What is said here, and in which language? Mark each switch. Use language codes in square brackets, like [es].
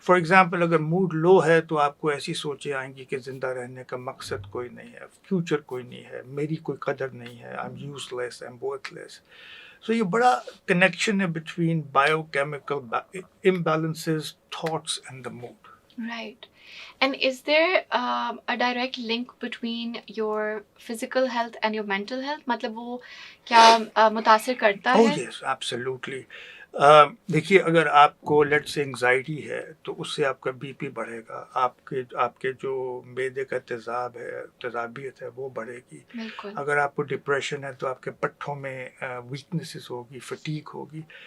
[hi] For example, अगर mood low है तो आपको ऐसी सोचें आएंगी कि ज़िंदा रहने का मकसद कोई नहीं है, फ्यूचर कोई नहीं है, मेरी कोई कदर नहीं है, [en] I am useless, I am worthless. So [hi] ये बड़ा [en] Connection है between biochemical imbalances, thoughts and the mood. right. And is there a direct link between your physical health and your mental health? [hi] मतलब वो क्या मुतासिर करता ओह है? [en] Yes, absolutely. [hi] देखिए, अगर आपको लेट से एंग्जाइटी है तो उससे आपका बीपी बढ़ेगा, आपके आपके जो मैदे का तेज़ाबियत है वो बढ़ेगी. बिल्कुल, अगर आपको डिप्रेशन है तो आपके पट्ठों में वीकनेसेस होगी, फटीग होगी.